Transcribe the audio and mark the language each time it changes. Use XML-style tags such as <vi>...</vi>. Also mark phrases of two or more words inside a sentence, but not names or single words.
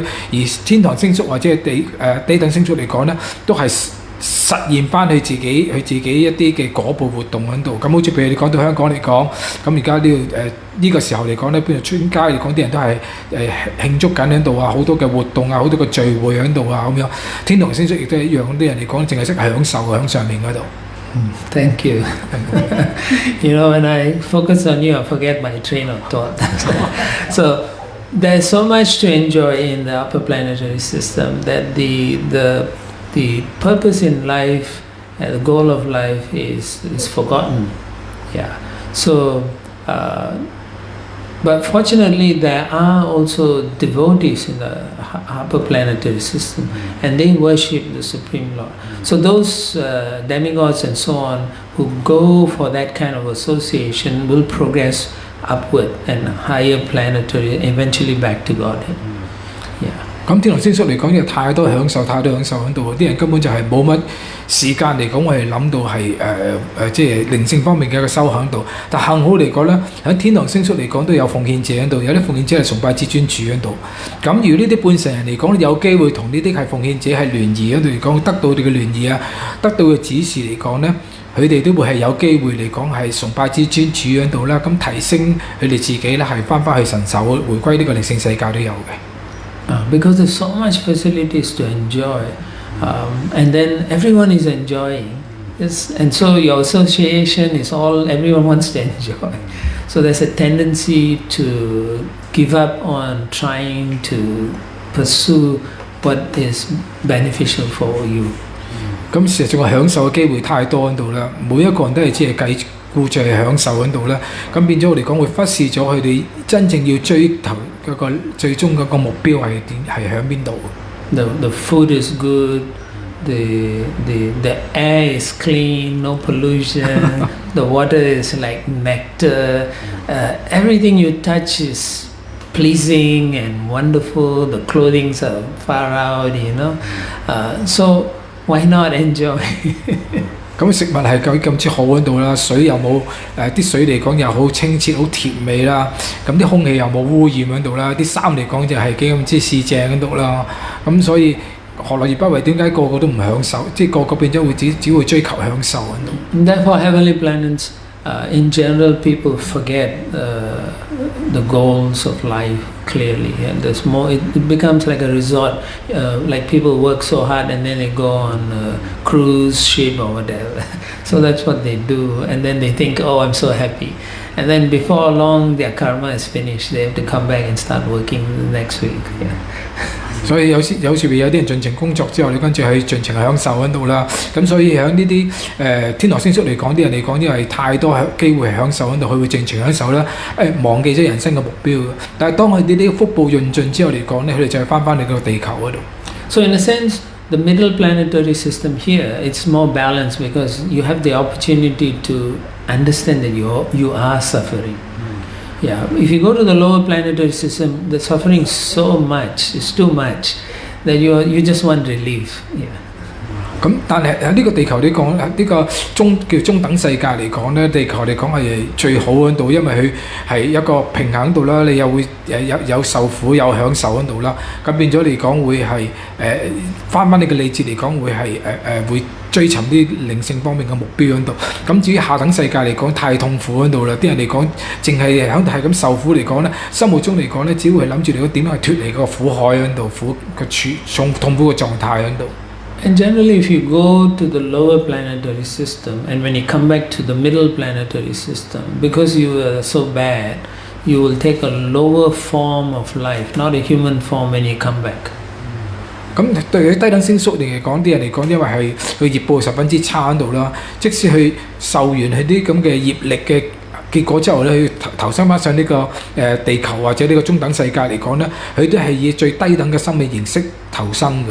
<yue>而天堂星宿或者係低等星宿嚟講咧，都係實現翻佢自己一啲嘅果報活動喺度。咁好似譬如你講到香港嚟講，咁而家呢個時候嚟講咧，譬如出街嚟講，啲人都係慶祝緊喺度啊，好多嘅活動啊，好多嘅聚會喺度啊咁樣。天堂星宿亦都係一樣，啲人嚟講淨係識享受喺上面嗰度。</yue> <en>Thank you. When I focus on you, I forget my train of thought. So there's so much to enjoy in the upper planetary system that the purpose in life and the goal of life is forgotten. Yeah. So, but fortunately, there are also devotees in the upper planetary system, and they worship the Supreme Lord. So those demigods and so on who go for that kind of association will progress upward and higher planetary, eventually back to Godhead. Yeah.</en> <yue>咁天堂星宿嚟講，有太多享受喺度，啲人根本就係冇乜時間嚟講，我係諗到係即係靈性方面嘅一個修行度。但幸好嚟講咧，喺天堂星宿嚟講都有奉獻者喺度，有啲奉獻者係崇拜至尊主喺度。咁如果呢啲半成人嚟講，有機會同呢啲係奉獻者係聯誼喺度嚟講，得到佢哋嘅聯誼啊，得到嘅指示嚟講咧，佢哋都會係有機會嚟講係崇拜至尊主喺度啦。咁提升佢哋自己咧，係翻去神手，回歸呢個靈性世界都有嘅。</yue> <en>Because there's so much facilities to enjoy, and then everyone is enjoying. And so your association is everyone wants to enjoy. So there's a tendency to give up on trying to pursue what is beneficial for you.</en> <yue>咁事實上個享受嘅機會太多喺度啦，每一個人都係只係計顧住係享受喺度啦，咁變咗我嚟講會忽視咗佢哋真正要追求嗰個最終嗰個目標係響邊度。</yue> <en>The food is good, the air is clean, no pollution, the water is like nectar, everything you touch is pleasing and wonderful, the clothings are far out, so why not enjoy?</en> <yue>咁食物係咁之好喺度啦，水又冇啲水嚟講又好清澈好甜美啦，咁啲空氣又冇污染喺度啦，啲衫嚟講就係幾咁之試正喺度啦，咁所以何樂而不為？點解個個都唔享受？即係個個變咗會只會追求享受喺度。</yue> <en>Therefore, heavenly planets, in general, people forget the goals of life clearly, and there's more. It becomes like a resort. Like people work so hard, and then they go on a cruise ship or whatever. So that's what they do, and then they think, "Oh, I'm so happy," and then before long, their karma is finished. They have to come back and start working the next week. Yeah.</en> <yue>所以有時有啲人盡情工作之後，你跟住去盡情享受喺度啦。咁所以喺呢啲天羅星宿嚟講，啲人嚟講，因為太多機會係享受喺度，佢會盡情享受啦，忘記咗人生嘅目標。但係當佢哋呢個福報潤盡之後嚟講咧，佢哋就係翻嚟個地球嗰度。</yue> <en>So in a sense, the middle planetary system here, it's more balanced because you have the opportunity to understand that you are suffering. Yeah, if you go to the lower planetary system, the suffering is so much, it's too much, that you just want relief. Yeah.</en> <yue>咁但係喺呢個地球嚟講，呢個叫中等世界嚟講咧，地球嚟講係最好喺度，因為佢係一個平衡度啦，你又會有受苦有享受喺度啦，咁變咗嚟講會係翻你嘅理智嚟講會係會追尋啲靈性方面嘅目標喺度。咁至於下等世界嚟講太痛苦喺度啦，啲人嚟講淨係喺度係咁受苦嚟講咧，心目中嚟講咧，只會係諗住嚟講點樣去脫離個苦海喺度，苦個痛苦嘅狀態喺度。</yue> <en>And generally, if you go to the lower planetary system and when you come back to the middle planetary system, because you are so bad, you will take a lower form of life, not a human form when you come back.</en> <yue>咁對於低等星宿嚟講，啲人嚟講，因為係佢業報十分之差喺度啦，即使佢受完佢啲咁嘅業力嘅結果之後咧，佢投身翻上呢個地球或者呢個中等世界嚟講咧，佢都係以最低等嘅生命形式投生嘅。</yue>